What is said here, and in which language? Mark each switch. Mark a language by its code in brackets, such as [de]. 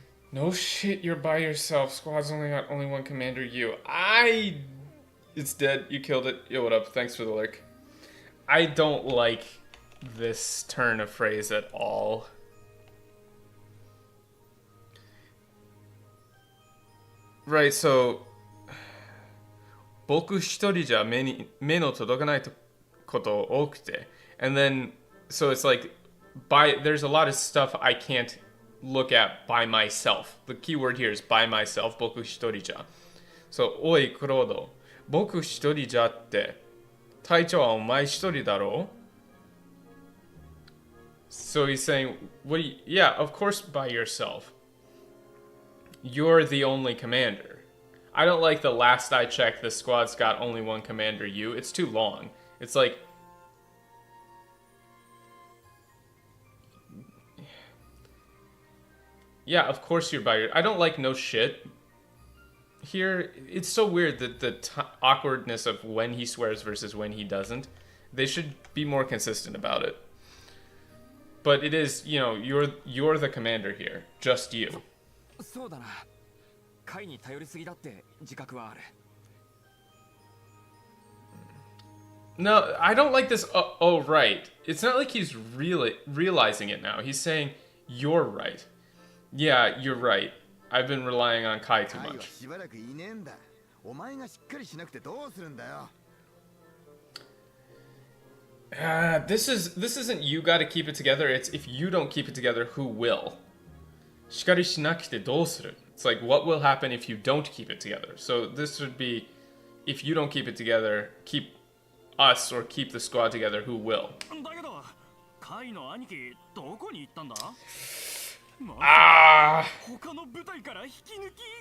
[en] No shit, you're by yourself. Squad's only got only one commander, you. It's dead. You killed it. Yo, what up? Thanks for the lurk. I don't like this turn of phrase at all. Right, so [ja] 僕一人じゃ目の届かないこと多くて. [en] And then, so it's like, there's a lot of stuff I can't look at by myself. The key word here is by myself. [ja] 僕一人じゃ. [en] So, [ja] おい、クロード。僕一人じゃって。隊長はお前一人だろ? [en] So he's saying, yeah, of course by yourself. You're the only commander. I don't like the last I checked, the squad's got only one commander, you. It's too long. It's like... Yeah, of course you're by your... I don't like no shit. Here, it's so weird that the awkwardness of when he swears versus when he doesn't. They should be more consistent about it. but it is, you know, you're the commander here, just you. [ja] そうだな。カイに頼りすぎだって自覚はある。 [en] No, I don't like this. Oh, right. It's not like he's really realizing it now. He's saying, you're right. Yeah, you're right. I've been relying on Kai too [ja] カイは [en] much. [ja] しばらくいねえんだ。お前がしっかりしなくてどうするんだよ。 [en] This isn't you gotta keep it together. It's if you don't keep it together, who will? [ja] しかりしなくてどうする? [en] It's like, what will happen if you don't keep it together? So this would be, if you don't keep it together, keep us or keep the squad together, who will? [ja] だけどカイの兄貴どこに行ったんだ？ Ah! 他の部隊から引き抜き？